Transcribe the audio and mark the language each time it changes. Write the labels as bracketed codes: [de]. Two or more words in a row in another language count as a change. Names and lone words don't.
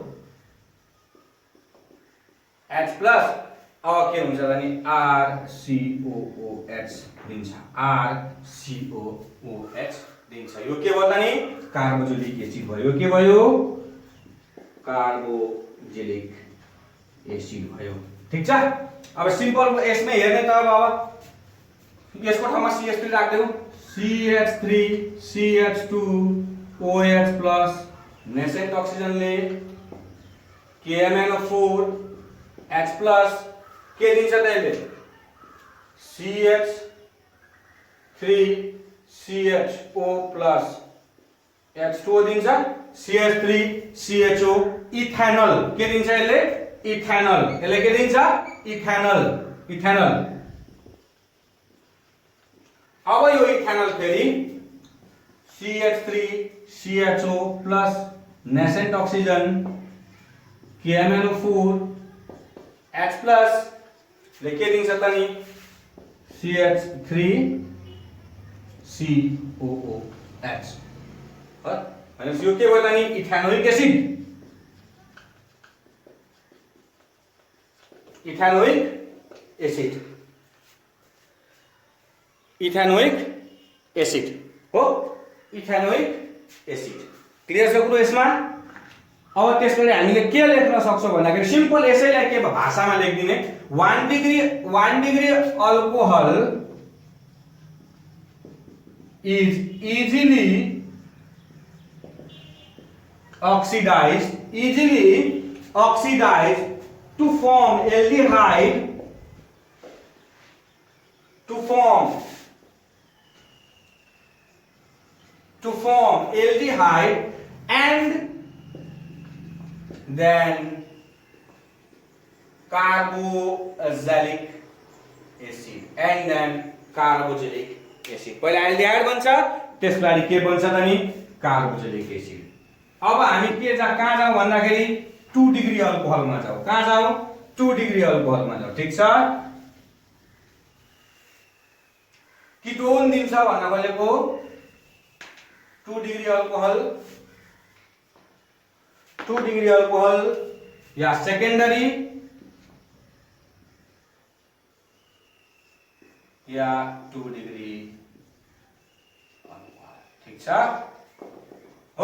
[ne] H प्लस अब के हुन्छ त नि RCOOH दिन्छ RCOOH दिन्छ यो के भयो त नि [en] carboxylic acid [ne] भयो के भयो [en] carboxylic acid [ne] भयो ठीक छ। अब सिम्पल यसमै हेर्ने त अब यसको ठाउँमा CH3 राख्देऊ CH3 CH2OH प्लस [en] nascent oxygen [ne] KMnO4 H प्लस के दिन्छ त यसले CH3CHO प्लस H2O दिन्छ CH3CHO इथेनल के दिन्छ यसले इथेनल यसले के दिन्छ इथेनल अब यो इथेनल फेरि CH3CHO प्लस [en] nascent oxygen [ne] KMnO4 H प्लस ले के दिन्छ त नि CH3COOH भनेपछि यो के भयो त नि [en] ethanoic acid [ne] हो [en] ethanoic acid [ne] क्लियर छ कुरो यसमा। अब त्यसपछि हामीले के लेख्न सक्छौं भन्दाखेरि सिम्पल यसैलाई के भाषामा लेख्दिने 1 [en] degree alcohol is easily oxidized to form aldehyde and then carboxylic acid [ne] पहिला एल्डिहाइड बन्छ त्यसपछि के बन्छ त नि [en] carboxylic acid. [ne] अब हामी के कहाँ जाऊ भन्दाखेरि 2 [en] degree alcohol [ne] जाऊ कहाँ जाऊ 2 [en] degree alcohol [ne] जाऊ ठीक छ। किटोन दिन्छ भन्न खोजेको 2 [en] degree alcohol [ne] या सेकेन्डरी या 2 [en] degree alcohol [ne] ठीक छ हो।